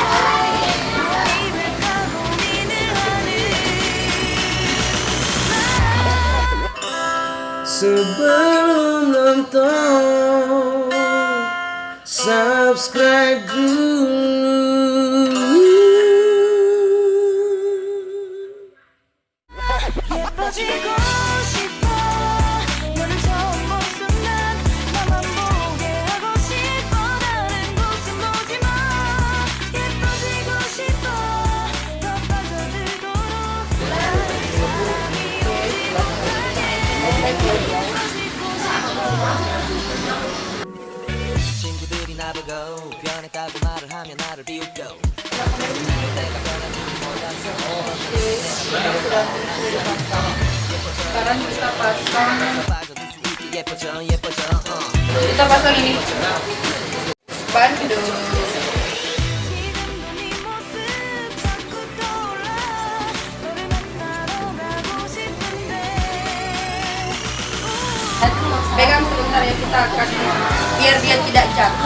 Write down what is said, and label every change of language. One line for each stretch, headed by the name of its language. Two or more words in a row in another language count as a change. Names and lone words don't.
Indonesian: sebelum nonton, subscribe dulu.
Korean: 예뻐지고 싶어 너를 처음 본 순간 나만 보게 하고 싶어 다른 곳은 보지마 예뻐지고 싶어 더 빠져들도록 나를 사랑이 친구들이 나보고 변했다고 말을 하면 나를 비웃고 내가 변한 줄 몰랐어.
Indonesian: Sekarang kita pasang
Korean: 빠져들 수 있게 예뻐져 예뻐져
Indonesian: kita pasang ini bandung.
Korean: 지금도 네 모습 자꾸 떠올라 너를 만나러 가고 싶은데
Indonesian: Pegang sebentar ya, kita akan biar dia tidak jatuh.